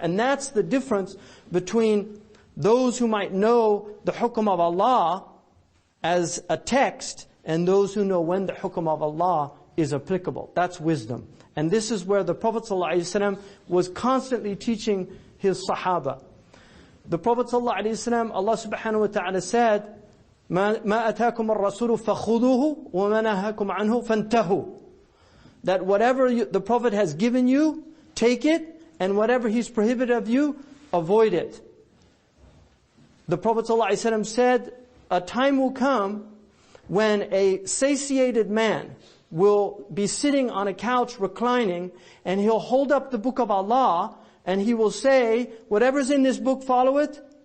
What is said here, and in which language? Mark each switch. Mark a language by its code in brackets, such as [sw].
[en] And that's the difference between those who might know the hukum of Allah as a text and those who know when the hukum of Allah is applicable. That's wisdom. And this is where the Prophet ﷺ was constantly teaching his Sahaba. [ar] The Prophet ﷺ, Allah subhanahu wa ta'ala said, ما أتاكم الرسول فخذوه وما نهاكم عنه فانتهوا. [en] That whatever the Prophet has given you, take it, and whatever he's prohibited of you, avoid it. The Prophet ﷺ said, a time will come when a satiated man will be sitting on a couch reclining, and he'll hold up the book of Allah, and he will say, whatever's in this book, follow it.